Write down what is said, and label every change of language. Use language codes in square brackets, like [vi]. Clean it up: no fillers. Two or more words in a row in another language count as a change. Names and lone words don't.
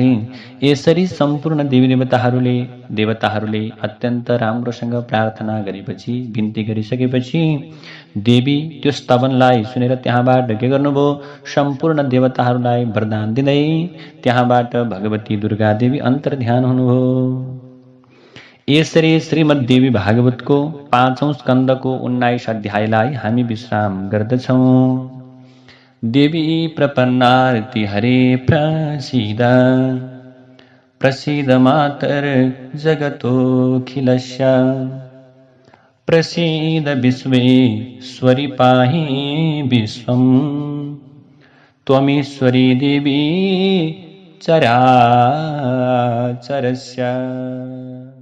[ne] यसरी सम्पूर्ण देवी देवताहरूले अत्यन्त राम्रोसँग प्रार्थना गरेपछि, बिन्ती गरिसकेपछि देवी त्यो स्तवनलाई सुनेर त्यहाँबाट के गर्नुभयो, सम्पूर्ण देवताहरूलाई वरदान दिँदै त्यहाँबाट भगवती दुर्गा देवी अन्तर्ध्यान हुनुभयो। यसरी श्रीमद्देवी भागवतको 5औं स्कन्धको 19 अध्यायलाई हामी विश्राम गर्दछौँ। [sa] देवी प्रपन्नार्ति हरे प्रसीद, प्रसीद मातर जगतोऽखिलस्य, प्रसीद विश्वेश्वरि पाहि विश्वं, त्वमीश्वरी देवी चराचरस्य।